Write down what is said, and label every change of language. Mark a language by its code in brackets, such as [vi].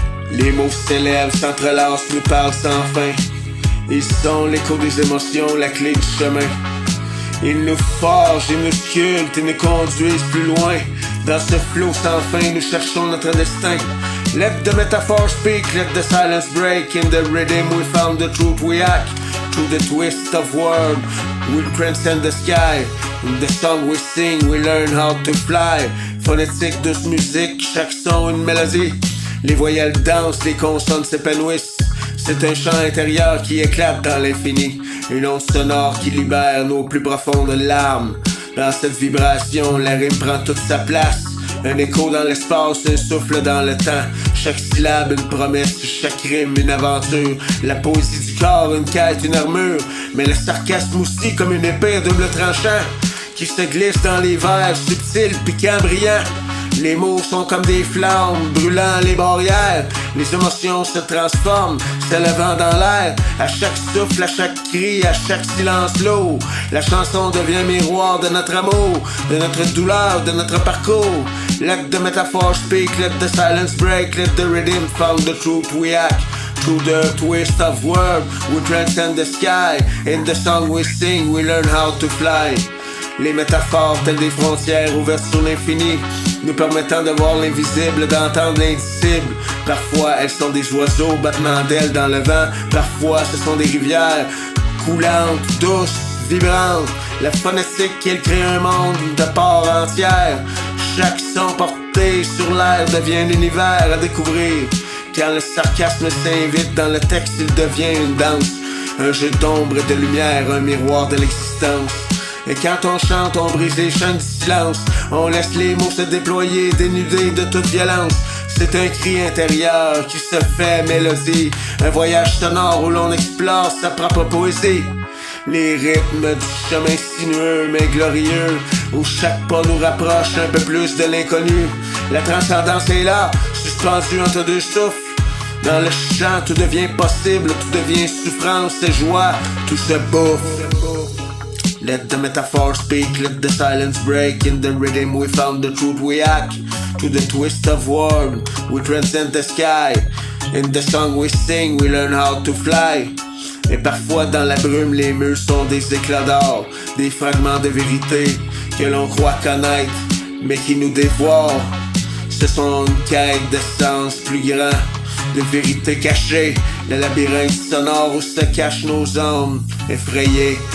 [fr] Les mots s'élèvent, s'entrelacent, nous parlent sans fin. Ils sont l'écho des émotions, la clé du chemin. Ils nous forgent, ils nous sculptent, ils nous conduisent plus loin. Dans ce flot sans fin, nous cherchons notre destin. [en] Let the metaphor speak, let the silence break. In the rhythm we found the truth we act. Through the twist of word, we transcend the sky. In the song we sing, we learn how to fly. [fr] Phonétique, douce musique, chaque son une mélodie. Les voyelles dansent, les consonnes s'épanouissent. C'est un chant intérieur qui éclate dans l'infini. Une onde sonore qui libère nos plus profondes larmes. Dans cette vibration, la rime prend toute sa place. Un écho dans l'espace, un souffle dans le temps. Chaque syllabe une promesse, chaque rime une aventure. La poésie du corps, une quête, une armure. Mais le sarcasme aussi comme une épée à double tranchant qui se glisse dans les vers, subtils, piquants, brillants. Les mots sont comme des flammes, brûlant les barrières. Les émotions se transforment, s'élevant dans l'air. À chaque souffle, à chaque cri, à chaque silence lourd. La chanson devient miroir de notre amour, de notre douleur, de notre parcours. [en] Let the metaphor speak, let the silence break. Let the rhythm found the truth we act. Through the twist of word, we transcend the sky. In the song we sing, we learn how to fly. [fr] Les métaphores telles des frontières ouvertes sur l'infini, nous permettant de voir l'invisible, d'entendre l'indicible. Parfois elles sont des oiseaux, battements d'ailes dans le vent. Parfois ce sont des rivières, coulantes, douces, vibrantes. La phonétique qui crée un monde de part entière. Chaque son porté sur l'air devient un univers à découvrir. Quand le sarcasme s'invite dans le texte, il devient une danse. Un jeu d'ombre et de lumière, un miroir de l'existence. Et quand on chante, on brise les chaînes du silence. On laisse les mots se déployer, dénudés de toute violence. C'est un cri intérieur qui se fait mélodie. Un voyage sonore où l'on explore sa propre poésie. Les rythmes du chemin sinueux mais glorieux, où chaque pas nous rapproche un peu plus de l'inconnu. La transcendance est là, suspendue entre deux souffles. Dans le chant, tout devient possible, tout devient souffrance et joie, tout se bouffe. [en] Let the metaphor speak, let the silence break. In the rhythm we found the truth we act. To the twist of word, we transcend the sky. In the song we sing, we learn how to fly. [fr] Et parfois dans la brume, les murs sont des éclats d'or. Des fragments de vérité que l'on croit connaître, mais qui nous dévoilent. Ce sont une quête de sens plus grand, de vérité cachée. Le labyrinthe sonore où se cachent nos âmes effrayées.